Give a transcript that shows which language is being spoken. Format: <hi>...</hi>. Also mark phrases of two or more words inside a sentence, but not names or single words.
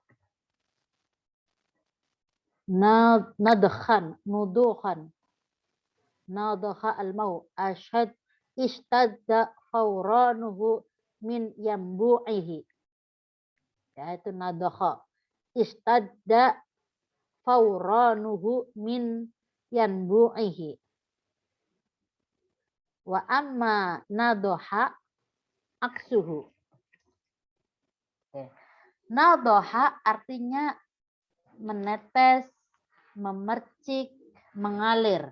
<ar>نضخ نضوخا نضخ الماء اشتد فورانه من ينبوعه.</ar> <id>Ya, itu</id> <ar>نضخ اشتد فورانه من ينبوعه. وأما نضح عكسه.</ar> <id>Nadaha artinya menetes, memercik, mengalir.</id>